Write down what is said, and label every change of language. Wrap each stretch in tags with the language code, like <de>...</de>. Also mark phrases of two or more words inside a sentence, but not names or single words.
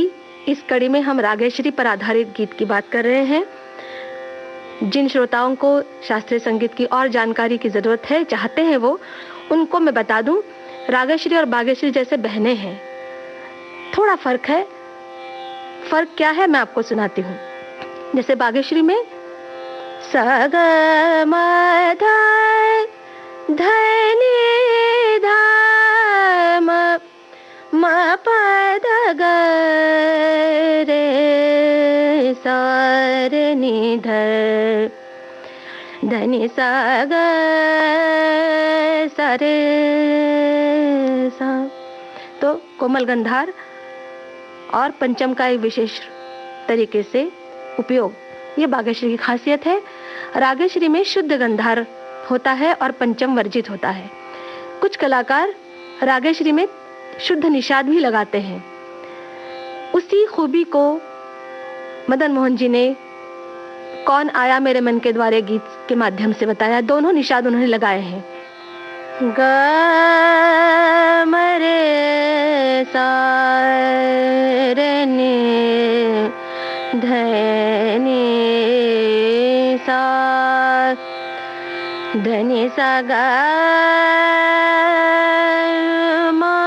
<hi>इस कड़ी में हम रागेश्वरी पर आधारित गीत की बात कर रहे हैं। जिन श्रोताओं को शास्त्रीय संगीत की और जानकारी की जरूरत है, चाहते हैं वो, उनको मैं बता दूं, रागेश्वरी और बागेश्वरी जैसे बहनें हैं। थोड़ा फर्क है। फर्क क्या है मैं आपको सुनाती हूँ। जैसे बागेश्वरी में स ग म ध धनि ध म म प ध ग रे सा रे नि ध धनि सा ग सा रे सा। तो कोमल गंधार और पंचम का एक विशेष तरीके से उपयोग, ये बागेश्वरी की खासियत है। रागेश्वरी में शुद्ध गंधार होता है और पंचम वर्जित होता है। कुछ कलाकार रागेश्वरी में शुद्ध निषाद भी लगाते हैं। उसी खूबी को मदन मोहन जी ने कौन आया मेरे मन के द्वारे गीत के माध्यम से बताया। दोनों निषाद उन्होंने लगाए हैं। ग म रे सा रे नि ध नि सा ध नि सा ग म</hi>